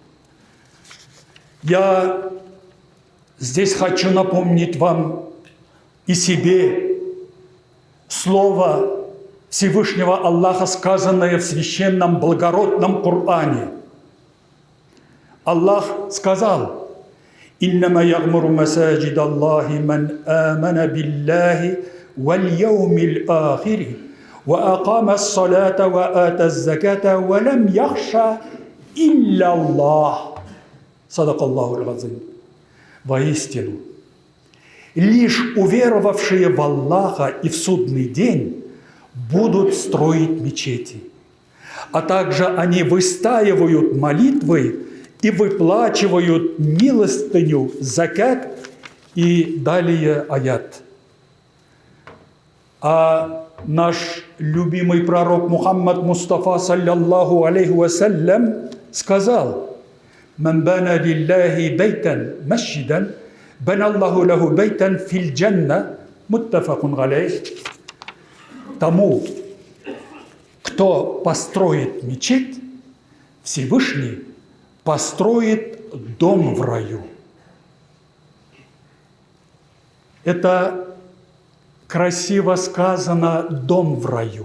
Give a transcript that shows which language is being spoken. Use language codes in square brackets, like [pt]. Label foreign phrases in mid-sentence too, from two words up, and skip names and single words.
[ru] Я здесь хочу напомнить вам и себе слово Всевышнего Аллаха, сказанное в священном благородном Коране. Аллах сказал: [ar] «إنما يعمر مساجد الله من آمن بالله واليوم الآخر وأقام الصلاة وآتى الزكاة ولم يخش إلا الله». صدق الله العظيم. [ru] Воистину, лишь уверовавшие в Аллаха и в судный день будут строить мечети, а также они выстаивают молитвы и выплачивают милостыню, закат, и далее аят. А наш любимый пророк Мухаммад Мустафа, [ar] صلى الله عليه وسلم, сказал: «من بنى لله بيتا مسجدا بنى الله له بيتا في الجنة». متفق عليه. [ru] Тому, кто построит мечеть, Всевышний построит дом в раю. Это красиво сказано, дом в раю.